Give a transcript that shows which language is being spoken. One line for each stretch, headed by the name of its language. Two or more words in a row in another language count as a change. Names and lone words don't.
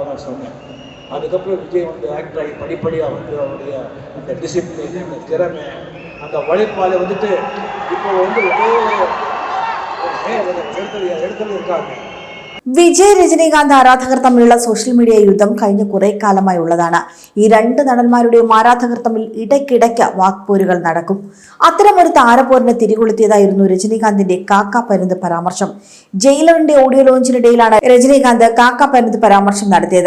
Tamil: நான் சொன்னேன். அதுக்கப்புறம் விஜய் வந்து ஆக்டர் ஆகி படிப்படியாக வந்து அவருடைய அந்த டிசிப்ளின், அந்த திறமை, அந்த உழைப்பால் வந்துட்டு இப்போ வந்து இடத்துல இருக்காங்க.
Malayalam: വിജയ് രജനീകാന്ത് ആരാധകർ തമ്മിലുള്ള
English: social media
Malayalam: യുദ്ധം കഴിഞ്ഞ കുറെ കാലമായി ഉള്ളതാണ്. ഈ രണ്ട് നടന്മാരുടെയും ആരാധകർ തമ്മിൽ ഇടയ്ക്കിടയ്ക്ക് വാക്പോരുകൾ നടക്കും. അത്തരമൊരു താരപോരിന് തിരികൊളുത്തിയതായിരുന്നു രജനീകാന്തിന്റെ കാക്ക പരുന്ത് പരാമർശം. ജയിലറിന്റെ ഓഡിയോ ലോഞ്ചിനിടയിലാണ് രജനീകാന്ത് കാക്ക പരുന്ത് പരാമർശം നടത്തിയത്.